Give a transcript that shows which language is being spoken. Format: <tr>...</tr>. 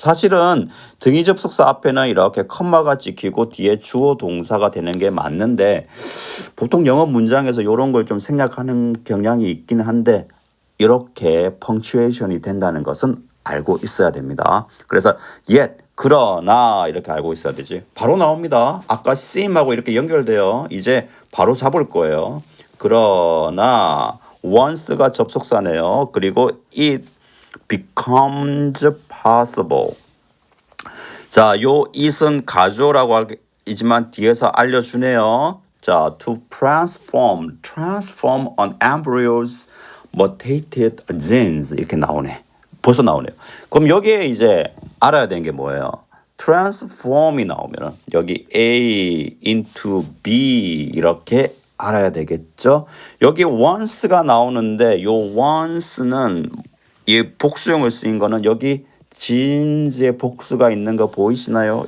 <ko>사실은 등위 접속사 앞에는 이렇게 컴마가 찍히고 뒤에 주어 동사가 되는 게 맞는데 보통 영어 문장에서 이런 걸 좀 생략하는 경향이 있긴 한데 이렇게 펑츄에이션이 된다는 것은 알고 있어야 됩니다. 그래서 yet 그러나 이렇게 알고 있어야 되지. 바로 나옵니다. 아까 seem하고 이렇게 연결돼요. 이제 바로 잡을 거예요. 그러나 once가 접속사네요. 그리고</ko> <en>it becomes possible.</en> <ko>자, 요 it은 가조라고 하지만 뒤에서 알려주네요.</ko> <en>자, to transform an embryo's mutated genes</en> <ko>이렇게 나오네. 벌써 나오네요. 그럼 여기에 이제 알아야 되는 게 뭐예요? transform이 나오면 여기 A into B 이렇게 알아야 되겠죠? 여기 once가 나오는데 요 once는 이 복수형을 쓰인 거는 여기 genes의 복수가 있는 거 보이시나요?</ko>